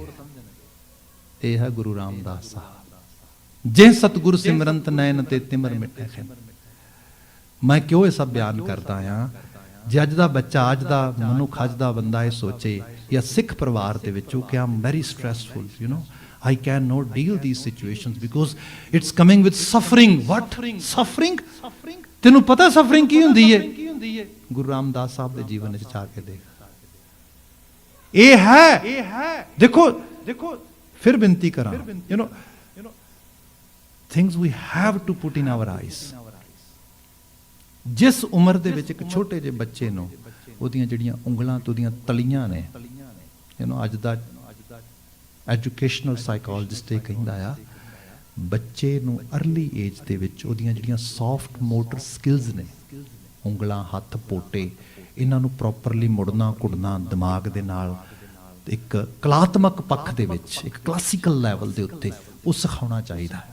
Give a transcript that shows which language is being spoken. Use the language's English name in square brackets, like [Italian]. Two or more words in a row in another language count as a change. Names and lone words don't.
[Punjabi] ਇਹ ਹੈ ਗੁਰੂ ਰਾਮਦਾਸ ਸਾਹਿਬ। ਜੇ ਸਤਿਗੁਰ ਸਿਮਰੰਤ ਨੈਣ ਤੇ ਤਿਮਰ ਮਿਟੇ ਖਿਨ। ਮੈਂ ਕਿਉਂ ਇਹ ਸਭ ਬਿਆਨ ਕਰਦਾ ਆ? ਜੇ ਅੱਜ ਦਾ ਬੱਚਾ, ਅੱਜ ਦਾ ਮਨੁੱਖ, ਅੱਜ ਦਾ ਬੰਦਾ ਇਹ ਸੋਚੇ, ਜਾਂ ਸਿੱਖ ਪਰਿਵਾਰ ਦੇ ਵਿੱਚੋਂ ਕਿ ਆਮ [English] very stressful, you know, I cannot deal these situations because it's coming with suffering. What? Suffering? [Punjabi] ਤੈਨੂੰ ਪਤਾ suffering ਕੀ ਹੁੰਦੀ ਹੈ? ਗੁਰੂ ਰਾਮਦਾਸ ਸਾਹਿਬ ਦੇ ਜੀਵਨ ਵਿੱਚ ਜਾ ਕੇ ਦੇਖ। ਇਹ ਹੈ। ਦੇਖੋ ਫਿਰ ਬੇਨਤੀ ਕਰਾਂ, [English] you know, things we have to put in our eyes. [Punjabi] ਜਿਸ ਉਮਰ ਦੇ ਵਿੱਚ ਇੱਕ ਛੋਟੇ ਜਿਹੇ ਬੱਚੇ ਨੂੰ ਉਹਦੀਆਂ ਜਿਹੜੀਆਂ ਉਂਗਲਾਂ ਤੋਂ ਉਹਦੀਆਂ ਤਲੀਆਂ ਨੇ, [English] you know, [Punjabi] ਅੱਜ ਦਾ [English] educational psychologist [Punjabi] ਇਹ ਕਹਿੰਦਾ ਆ, ਬੱਚੇ ਨੂੰ [English] early age [Punjabi] ਦੇ ਵਿੱਚ ਉਹਦੀਆਂ ਜਿਹੜੀਆਂ [English] soft motor skills [Punjabi] ਨੇ, ਉਂਗਲਾਂ, ਹੱਥ, ਪੋਟੇ, ਇਹਨਾਂ ਨੂੰ ਪ੍ਰੋਪਰਲੀ ਮੁੜਨਾ ਘੁੜਨਾ ਦਿਮਾਗ ਦੇ ਨਾਲ ਇੱਕ ਕਲਾਤਮਕ ਪੱਖ ਦੇ ਵਿੱਚ, ਇੱਕ [English] classical level [Punjabi] ਦੇ ਉੱਤੇ ਉਹ ਸਿਖਾਉਣਾ ਚਾਹੀਦਾ ਹੈ।